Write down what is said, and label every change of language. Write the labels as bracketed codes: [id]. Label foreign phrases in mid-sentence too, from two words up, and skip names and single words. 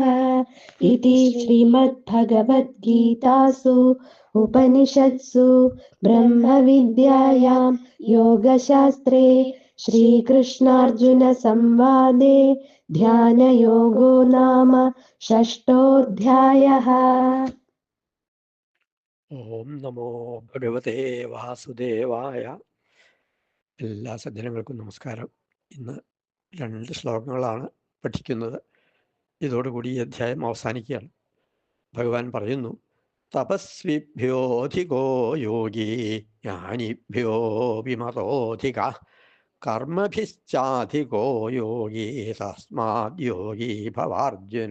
[sa] इति श्रीमद्भगवद्गीतासु उपनिषत्सु ब्रह्मविद्यायां योगशास्त्रे श्रीकृष्णार्जुनसंवादे ध्यानयोगो नाम षष्ठोऽध्यायः। ഓം നമോ ഭഗവതേ വാസുദേവായ. [ml] എല്ലാ സജ്ജനങ്ങൾക്കും നമസ്കാരം. ഇന്ന് 2 ശ്ലോകങ്ങളാണ് പഠിക്കുന്നത്. ഇതോടുകൂടി ഈ അധ്യായം അവസാനിക്കുകയാണ്. ഭഗവാൻ പറയുന്നു, [sa] തപസ്വിഭ്യോധികോ യോഗി ജ്ഞാനിഭ്യോ വിമതോധിക കർമ്മഭിശ്ചാധികോ യോഗി തസ്മാദ് യോഗി ഭവാർജുന.